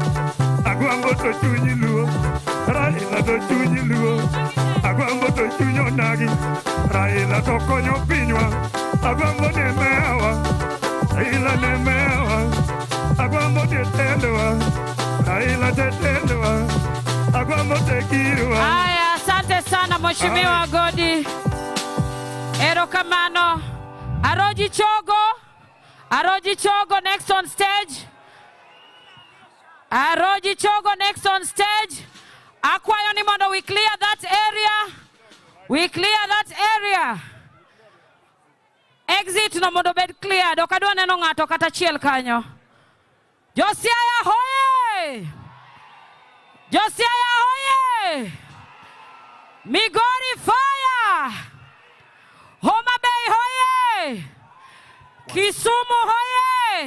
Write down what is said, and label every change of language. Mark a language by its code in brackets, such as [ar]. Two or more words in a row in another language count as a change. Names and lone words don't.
[luo] Agwambo to chunyi luo, Raila to chunyi luo. Agwambo to chunyo nagi, Raila to konyo pinywa. Agwambo ne mewa, Raila ne mewa. Agwambo te tendowa, Raila te tendowa. Agwambo tegirwa. [sw] Aya, asante sana Mheshimiwa Godi. [luo] Erokamano. [en] Aroji Chogo next on stage. Aroji Chogo next on stage. [luo] Akwayo ni mondo [en] we clear that area. We clear that area. [luo] Exit no mondo bed clear. Dokadwa neno ngato kata chiel kanyo. Siaya hoye! Siaya hoye! Migori fire! Homa Bay hoye! Kisumu hoye!